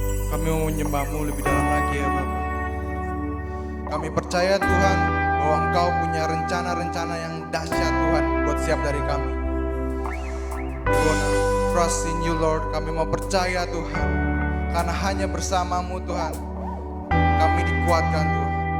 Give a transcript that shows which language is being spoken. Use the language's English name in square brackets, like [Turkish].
[Indonesian] Kami mau menyembah-Mu lebih dalam lagi ya Bapak. Kami percaya Tuhan bahwa Engkau punya rencana-rencana yang dahsyat Tuhan buat siap dari kami. [English] We wanna trust in you Lord. [Indonesian] Kami mau percaya Tuhan, karena hanya bersama-Mu Tuhan kami dikuatkan Tuhan.